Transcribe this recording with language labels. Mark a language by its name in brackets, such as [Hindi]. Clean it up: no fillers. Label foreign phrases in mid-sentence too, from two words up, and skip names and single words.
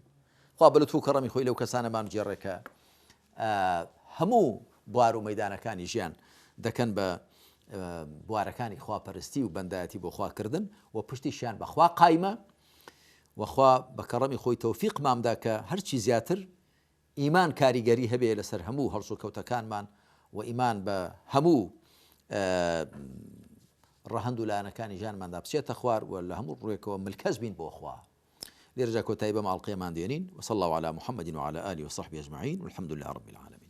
[Central Kurdish] خوا بە لوتف و کەڕەمی خۆی لەو کەسانەمان جێڕێکە هەموو بوار و مەیدانەکانی ژیان دەکەن بە بوارەکانی خواپەرستی و بەندایەتی بۆ خواکردن و پشتیشیان بەخوا قایمە وخوا بە کەڕەمی خۆی تەوفیقمامدا کە هەرچی زیاتر ئیمان کاریگەری هەبێ لەسەر هەموو هەڵسو کەوتەکانمان و ئیمان بە هەموو ڕەهەند و لایەنەکانی ژیانماندا بچێتە خوار و لە هەموو ڕوێکەوە ملکەس بین بۆ خوا. لێرەجا کۆتایی بە ماڵقەیەمان دێنین. [Arabic] وصلى الله على محمد وعلى آله وصحبه أجمعين والحمد لله رب العالمين.